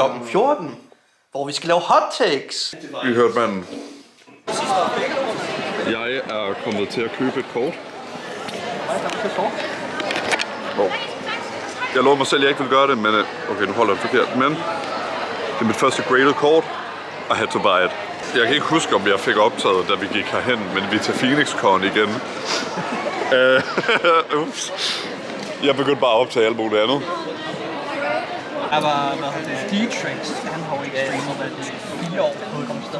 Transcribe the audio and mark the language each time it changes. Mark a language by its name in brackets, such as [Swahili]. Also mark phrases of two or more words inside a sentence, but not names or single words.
[Danish] 14, hvor vi skal lave [English] hot takes. [Danish] Vi hørte manden. Jeg er kommet til at købe et kort. Jeg lovede mig selv, at jeg ikke ville gøre det, men okay, nu holder jeg det forkert. Men det er mit første graded kort. [English] I had to buy it. [Danish] Jeg kan ikke huske, om jeg fik optaget, da vi gik herhen, men vi er til PhoenixCon igen. Ups. Jeg begyndte bare at optage alt muligt andet. Der var D-Trax, han har jo ikke streamet i 4 år på et sted.